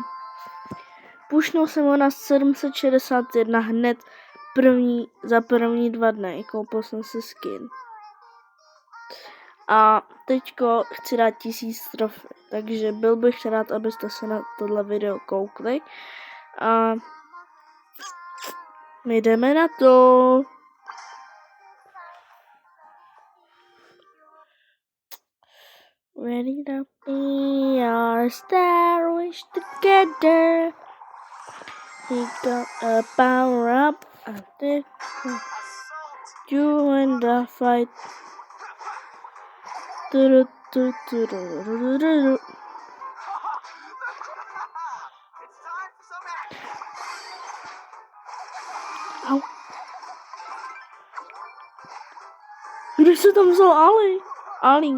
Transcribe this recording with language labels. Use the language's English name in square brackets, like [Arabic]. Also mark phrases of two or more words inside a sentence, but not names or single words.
[Czech] Pušnul jsem ho na 761 hned za první 2 dny, koupil jsem si skin. A teďko chci dát 1000 trofy, takže byl bych rád, abyste se na tohle video koukli. A my jdeme na to. [English] Ready to be our star, wish together. We got a power up and take you in the fight. Au. [Czech] Když se tam vzal Ali.